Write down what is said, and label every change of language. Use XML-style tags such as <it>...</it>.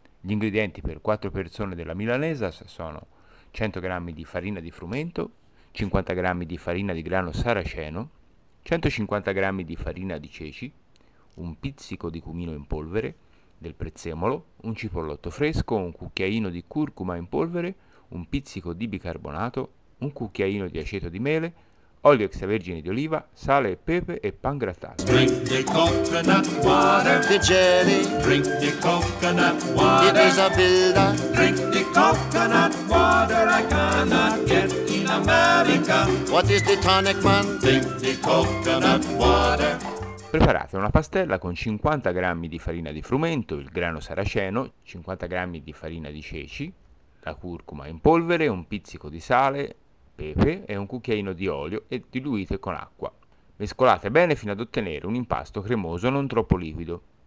<it>Gli ingredienti per 4 persone della milanesas sono 100 g di farina di frumento, 50 g di farina di grano saraceno, 150 g di farina di ceci, un pizzico di cumino in polvere, del prezzemolo, un cipollotto fresco, un cucchiaino di curcuma in polvere, un pizzico di bicarbonato, un cucchiaino di aceto di mele, olio extravergine di oliva, sale e pepe e pan grattato.</it> <en>Drink the coconut water, the jelly. Drink the coconut water, it is a builder. Drink the coconut water, I cannot get in America. What is the tonic man? Drink the coconut water.</en> <it>Preparate una pastella con 50 g di farina di frumento, il grano saraceno, 50 g di farina di ceci, la curcuma in polvere, un pizzico di sale, pepe e un cucchiaino di olio e diluite con acqua. Mescolate bene fino ad ottenere un impasto cremoso non troppo liquido.</it>